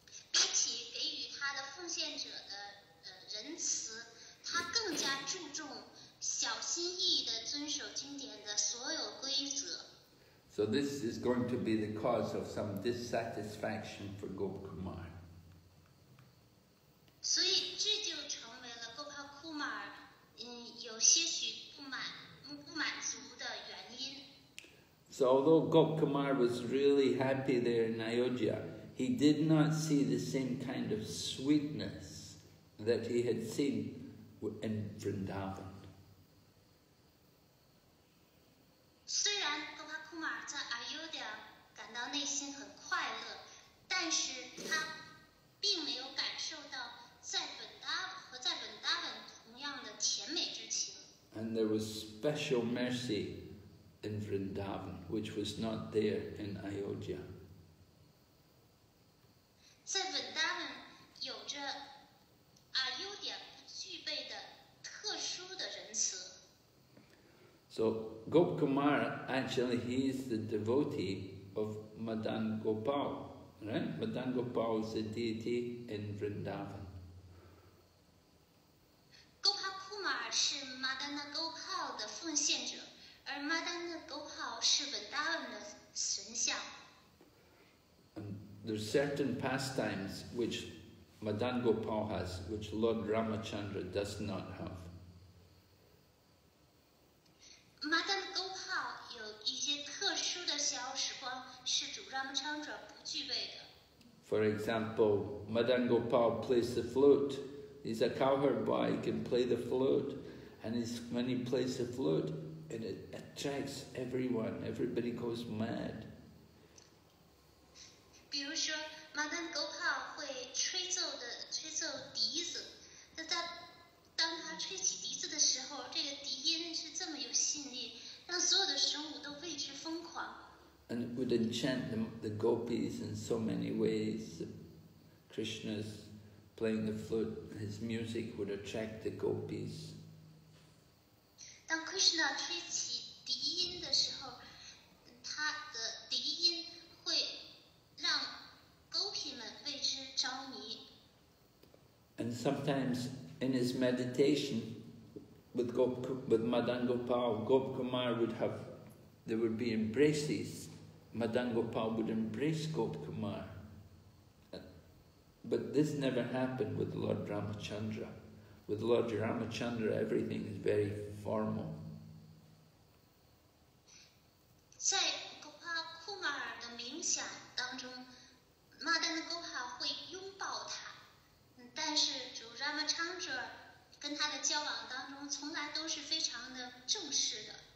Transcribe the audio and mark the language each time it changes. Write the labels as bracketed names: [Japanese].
[Chinese] 比起给予他的奉献者的仁慈，他更加注重小心翼翼地遵守经典的所有规则。 [English] So this is going to be the cause of some dissatisfaction for Gopkumar. [Chinese] 所以这就成为了 Gopkumar 有些许不满足的原因。 [English] So although Gopkumar was really happy there in Ayodhya, he did not see the same kind of sweetness that he had seen in Vrindavan. [Chinese] 虽然 Gopkumar 在 Ayodhya 感到内心很快乐，但是他并没有感受到在 Vrindavan 同样的甜美之情。 [English] And there was special mercy in Vrindavan, which was not there in Ayodhya. [Chinese] 在 Vrindavan 有着 Ayodhya 不具备的特殊的仁慈。 [English] So Gopkumar, actually, he is the devotee of Madan Gopal, right? Madan Gopal is a deity in Vrindavan. [Chinese] Gopkumar 是 Madana Gopal 的奉献者，而 Madana Gopal 是 Vrindavan 的神像。 [English] And there's certain pastimes which Madan Gopal has, which Lord Ramachandra does not have. [Chinese] Madana Gopal 有一些特殊的小时光是主 Ramachandra 不具备的。 [English] For example, Madan Gopal plays the flute, he's a cowherd boy, he can play the flute, and when he plays the flute, it attracts everyone. Everybody goes mad. [Chinese] 比如说，马丹狗炮会吹奏笛子，那当他吹起笛子的时候，这个笛音是这么有吸引力，让所有的生物都为之疯狂。 [English] And it would enchant the gopis in so many ways. Krishna's playing the flute, his music would attract the gopis. [Chinese] 当 Krishna 吹起笛音的时候，他的笛音会让 gopi 们为之着迷。 [English] And sometimes in his meditation with Madan Gopal, Gopkumar there would be embraces. Madan Gopal would embrace Gopkumar. But this never happened with Lord Ramachandra. With Lord Ramachandra, everything is very formal. [Chinese] 在 Gopal Kumar 的冥想当中，马丹的 Gopal 会拥抱他，但是主 Ramachandra 跟他的交往当中，从来都是非常的正式的。